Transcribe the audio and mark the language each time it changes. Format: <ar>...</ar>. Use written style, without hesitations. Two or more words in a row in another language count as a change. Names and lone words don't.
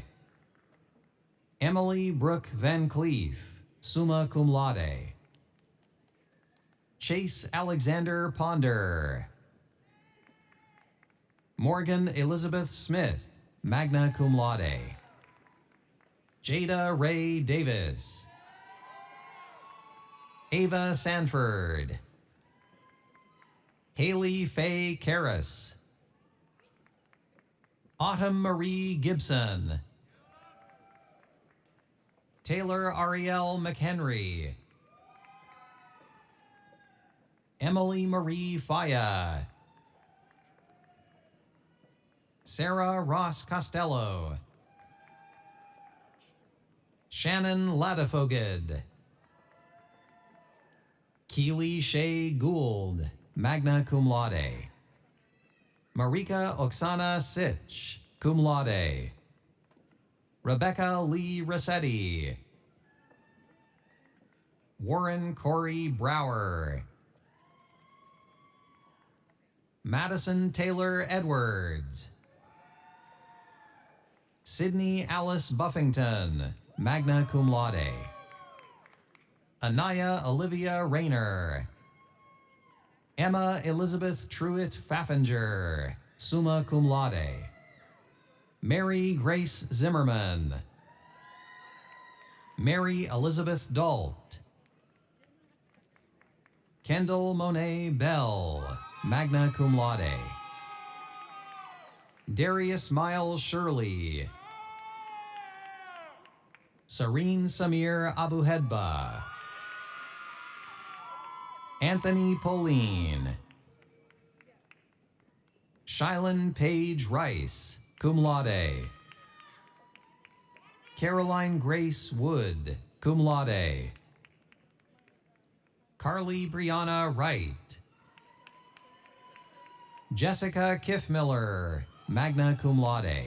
<en>Emily Brooke Van Cleef,</en> <la>summa cum laude.</la> <en>Chase Alexander Ponder. Morgan Elizabeth Smith,</en> <la>magna cum laude.</la> <en>Jada Ray Davis. Ava Sanford. Haley Faye Karras. Autumn Marie Gibson. Taylor Ariel McHenry. Emily Marie Faya. Sarah Ross Costello. Shannon Ladefoged. Keely Shea Gould,</en> <la>magna cum laude.</la> <en>Marika Oksana Sitch,</en> <la>cum laude.</la> <en>Rebecca Lee Rossetti. Warren Corey Brower. Madison Taylor Edwards. Sydney Alice Buffington,</en> <la>magna cum laude.</la> <en>Anaya Olivia Rayner. Emma Elizabeth Truitt Faffinger,</en> <la>summa cum laude.</la> <en>Mary Grace Zimmerman. Mary Elizabeth Dalt. Kendall Monet Bell,</en> <la>magna cum laude.</la> <en>Darius Miles Shirley. Serene Samir Abuhedba. Anthony Pauline. Shylin Page Rice,</en> <la>cum laude.</la> <en>Caroline Grace Wood,</en> <la>cum laude.</la> <en>Carly Brianna Wright. Jessica Kiffmiller,</en> <la>magna cum laude.</la>